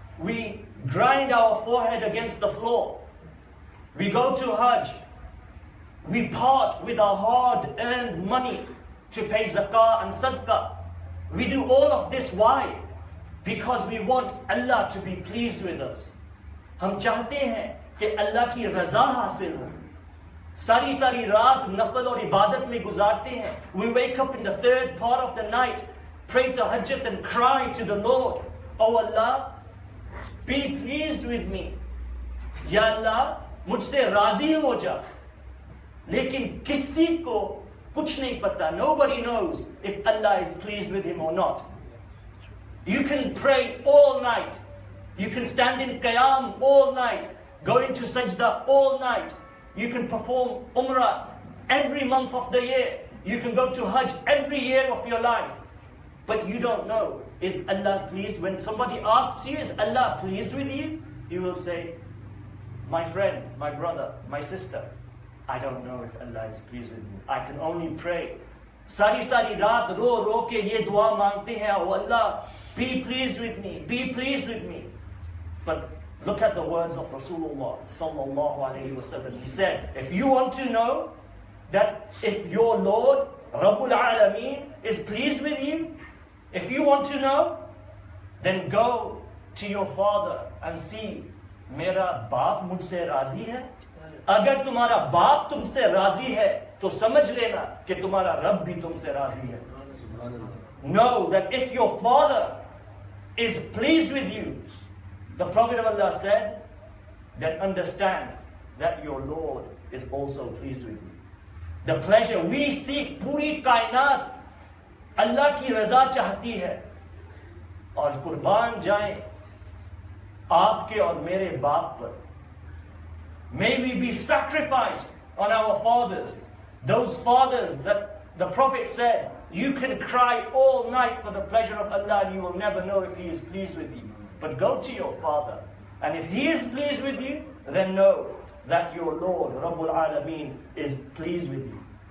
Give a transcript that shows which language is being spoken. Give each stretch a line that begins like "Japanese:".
English: We grind our forehead against the floor. We go to Hajj. We part with our hard-earned money to pay zakah and sadaqah. We do all of this. Why? Because we want Allah to be pleased with us.
Hindi: हम चाहते हैं कि अल्लाह की रज़ा हासिल हो. सारी रात नफल और इबादत में गुजारते हैं.
English: We wake up in the third part of the night, pray tahajjud and cry to the Lord, Oh Allah, be pleased with me.
Hindi: Ya Allah, मुझसे राजी हो जा. लेकिन किसी को कुछ नहीं पता.
English: Nobody knows if Allah is pleased with him or not. You can pray all night. You can stand in qiyam all night. Go into sajda all night. You can perform umrah every month of the year. You can go to Hajj every year of your life. But you don't know, is Allah pleased? When somebody asks you, is Allah pleased with you? You will say, my friend, my brother, my sister, I don't know if Allah is pleased with me. I can only pray.
Hindi: Sari raat ro ke ye dua mangte hain,
English: oh Allah, be pleased with me, be pleased with me. But look at the words of Rasulullah sallallahu alayhi wasallam. He said, if you want to know that if your Lord Rabbul Alameen is pleased with you, if you want to know, then go to your father and see,
Hindi: मेरा बाप मुझसे राजी है. अगर तुम्हारा बाप तुमसे राजी है, तो समझ लेना कि तुम्हारा रब भी तुमसे राजी है.
English: Know that if your father is pleased with you, the Prophet of Allah said, then understand that your Lord is also pleased with you. The pleasure we seek,
Hindi: पूरी कायनात अल्लाह की रज़ा चाहती है. और कुर्बान जाएं आपके और मेरे बाप पर.
English: May we be sacrificed on our fathers. Those fathers that the Prophet said, you can cry all night for the pleasure of Allah and you will never know if He is pleased with you. But go to your father, and if he is pleased with you, then know that your Lord, Rabbul Alameen, is pleased with you.